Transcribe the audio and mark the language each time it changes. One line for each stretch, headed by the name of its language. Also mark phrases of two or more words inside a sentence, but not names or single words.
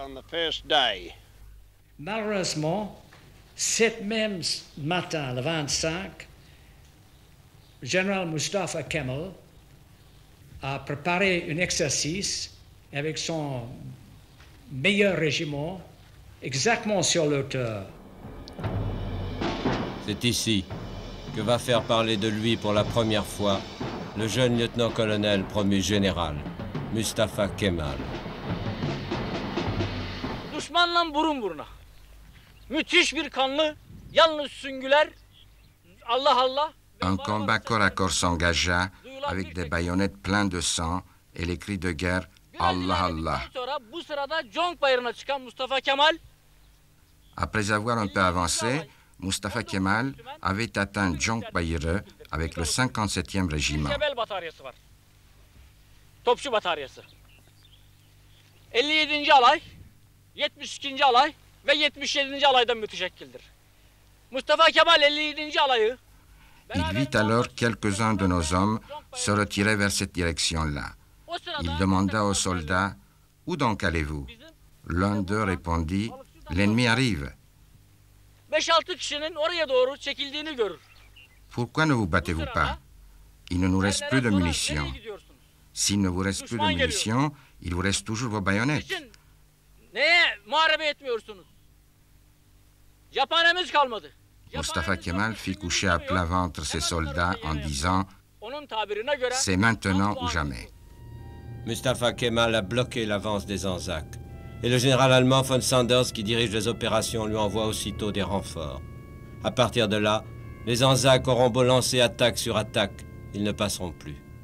French: Malheureusement, cet même matin, le 25, le général Mustafa Kemal a préparé un exercice avec son meilleur régiment exactement sur l'auteur. C'est ici que va faire parler de lui pour la première fois le jeune lieutenant-colonel promu général, Mustafa Kemal.
Turkish: Düşmanla burun buruna. Müthiş bir kanlı, yalnız süngüler, Allah Allah.
French: Un combat corps à corps s'engagea avec des baïonnettes pleines de sang et les cris de guerre « Allah Allah ». Après avoir un peu avancé, Mustafa Kemal avait atteint Conk Bayırı avec le 57e régiment.
Turkish: Topçu bataryası. 57. alay, 72. alay ve 77. alaydan müteşekkildir. Mustafa Kemal 57. alayı.
French: Il vit alors quelques-uns de nos hommes se retirer vers cette direction-là. Il demanda aux soldats « Où donc allez-vous » L'un d'eux répondit « L'ennemi arrive. »
Turkish: 5-6 kişinin oraya doğru çekildiğini görür.
French: Pourquoi ne vous battez-vous pas? Il ne nous reste plus de munitions. S'il ne vous reste plus de munitions, il vous reste toujours vos baïonnettes.
Turkish: Neye muharebe etmiyorsunuz? Cephanemiz kalmadı.
French: Mustafa Kemal fit coucher à plat ventre ses soldats en disant « C'est maintenant ou jamais ». Mustafa Kemal a bloqué l'avance des Anzacs. Et le général allemand von Sanders, qui dirige les opérations, lui envoie aussitôt des renforts. À partir de là, les Anzacs auront beau lancer attaque sur attaque, ils ne passeront plus.